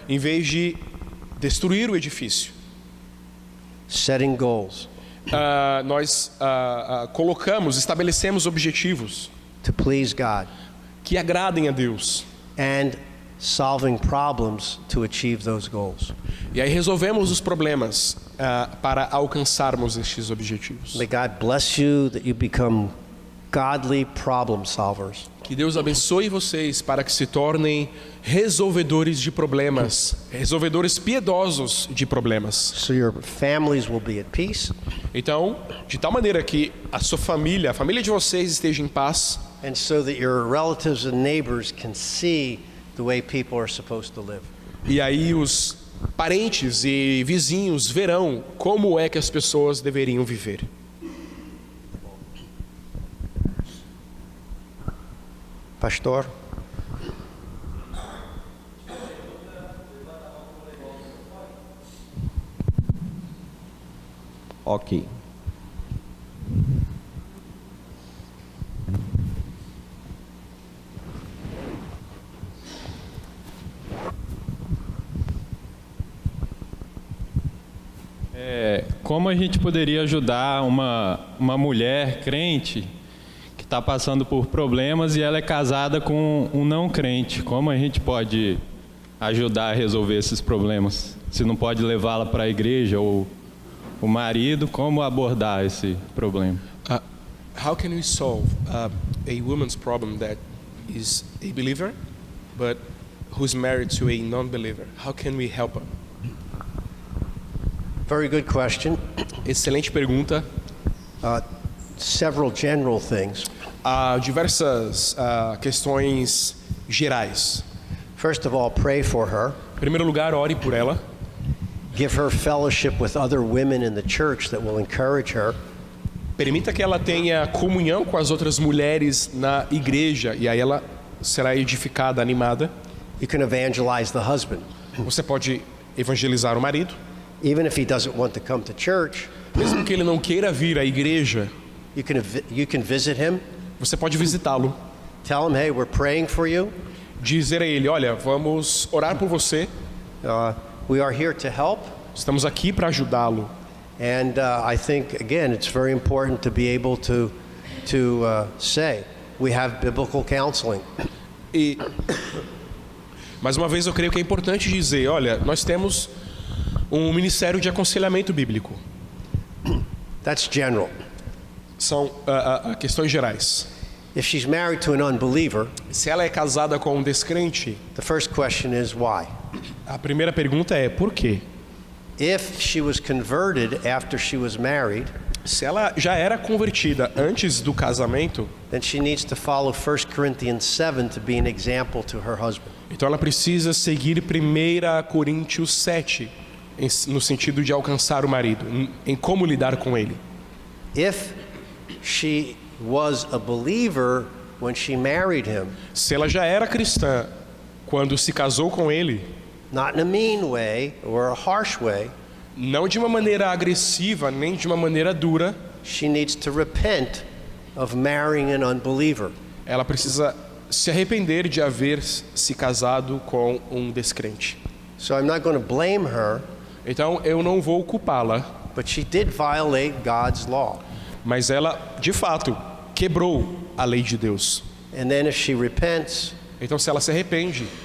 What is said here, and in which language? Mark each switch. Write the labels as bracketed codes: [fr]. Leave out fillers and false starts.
[pt] em vez de destruir o edifício. [en] Setting goals [pt] Nós colocamos, estabelecemos objetivos [en] to please God [pt] que agradem a Deus. [en] and solving problems to achieve those goals. [pt] E aí resolvemos os problemas para alcançarmos estes objetivos. [en] May God bless you that you become godly problem solvers. [pt] Que Deus abençoe vocês para que se tornem resolvedores de problemas, resolvedores piedosos de problemas. [en] So your families will be at peace [pt] Então, de tal maneira que a sua família, a família de vocês esteja em paz, [en] and so that your relatives and neighbors can see the way people are supposed to live. [pt] e aí os parentes e vizinhos verão como é que as pessoas deveriam viver. [en] Pastor? [pt] Ok. Como a gente poderia ajudar uma mulher crente que está passando por problemas e ela é casada com um não crente? Como a gente pode ajudar a resolver esses problemas? Se não pode levá-la para a igreja ou o marido, como abordar esse problema? [en] How can we solve a woman's problem that is a believer, but who's married to a non-believer? How can we help her? Very good question. [pt] Excelente pergunta. [en] Several general things. [pt] Há diversas questões gerais. [en] First of all, pray for her. [pt] Em primeiro lugar, ore por ela. [en] Give her fellowship with other women in the church that will encourage her. [pt] Permita que ela tenha comunhão com as outras mulheres na igreja e aí ela será edificada, animada. [en] You can evangelize the husband. [pt] Você pode evangelizar o marido, [en] Even if he doesn't want to come to church, [pt] mesmo que ele não queira vir à igreja. [en] you can visit him. [pt] Você pode visitá-lo, [en] Tell him, hey, we're praying for you. [pt] dizer a ele: olha, vamos orar por você. [en] We are here to help. [pt] Estamos aqui para ajudá-lo. [en] And I think, again, it's very important to be able to say, we have biblical counseling. [pt] E mais uma vez eu creio que é importante dizer: olha, nós temos um ministério de aconselhamento bíblico. [en] That's general. [pt] São questões gerais. [en] If she's married to an unbeliever, [pt] Se ela é casada com um descrente, [en] the first question is why? [pt] a primeira pergunta é por quê? [en] If she was converted after she was married, [pt] Se ela já era convertida antes do casamento, [en] then she needs to follow 1 Corinthians 7 to be an example to her husband. [pt] então ela precisa seguir 1 Coríntios 7, no sentido de alcançar o marido, em como lidar com ele. [en] If she was a believer when she married him, [pt] Se ela já era cristã quando se casou com ele, [en] not in a mean way or a harsh way, [pt] não de uma maneira agressiva nem de uma maneira dura, [en] she needs to repent of marrying an unbeliever. [pt] ela precisa se arrepender de haver se casado com um descrente. [en] So I'm not going to blame her, [pt] Então eu não vou culpá-la, [en] but she did violate God's law. [pt] mas ela, de fato, quebrou a lei de Deus. [en] And then if she repents, [pt] Então se ela se arrepende,